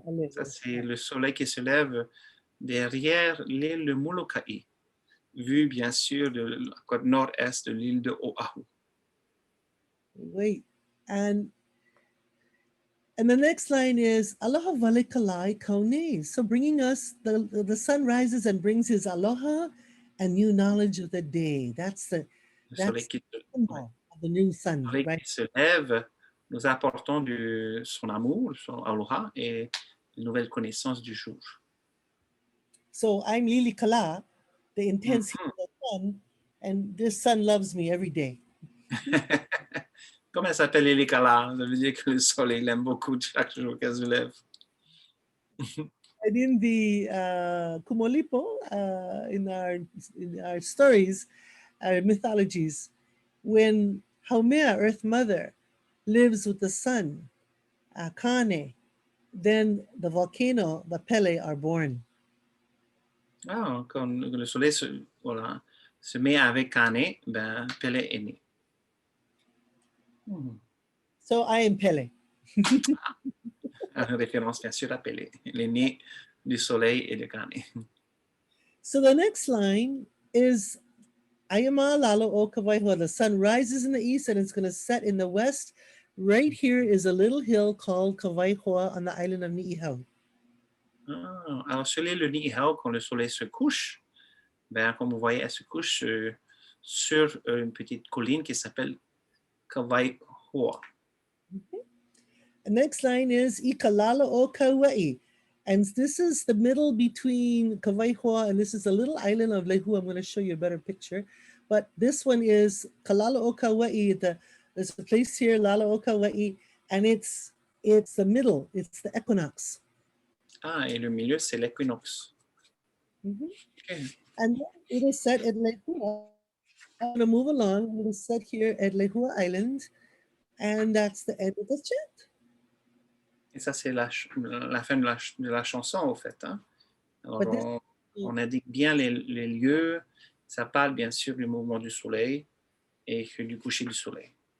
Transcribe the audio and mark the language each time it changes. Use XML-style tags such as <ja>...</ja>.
<fr>Ça, c'est le soleil qui se lève derrière l'île de Molokai, vu bien sûr de la côte nord-est de l'île de Oahu.</fr> <en>Wait, and the next line is Aloha Lilikalā kaune. So bringing us, the sun rises and brings his aloha and new knowledge of the day. That's the symbol of the new sun.</en> <fr>Le soleil</fr> <en>right?</en> <fr>qui se lève, nous apportons son amour, son aloha et de nouvelles connaissances du jour.</fr> <en>So I'm Lilikalā, the intense heat of the sun, and this sun loves me every day.</en> <fr>Comment elle s'appelle Lilikalā? Ça veut dire que le soleil l'aime beaucoup chaque jour qu'elle se lève.</fr> <en>And in the Kumolipo, in our stories, our mythologies, when Haumea, Earth Mother, lives with the sun, Kane, then the volcano, the Pele, are born.</en> <fr>Ah, quand le soleil se met avec Kane, ben, Pele est né.</fr> <en>So I am Pele.</en> <fr>En référence, bien sûr, à Pele, l'aîné du soleil et de Kane.</fr> <en>So the next line is Ayama Lalo o Kawaihoa. The sun rises in the east and it's going to set in the west. Right here is a little hill called Kawaihoa on the island of Niihau.</en> <fr>Ah, alors, sur l'île de Niihau, quand le soleil se couche, ben, comme vous voyez, elle se couche sur une petite colline qui s'appelle Kawaihoa.</fr> <en>The next line is Ikalala o Kauai. And this is the middle between Kawaihoa and this is a little island of Lihua. I'm going to show you a better picture. But this one is Kalala o Kauai. There's a place here, Lala o Kauai, and it's the middle. It's the equinox.</en> <fr>Ah, et le milieu, c'est l'équinoxe.</fr> <en>Okay. And it is set at Lihua. I'm going to move along. It is set here at Lihua Island. And that's the end of the chant.</en> <fr>Et ça, c'est la fin de la chanson, au fait. Hein? Alors, on indique bien les lieux. Ça parle bien sûr du mouvement du soleil et du coucher du soleil.</fr>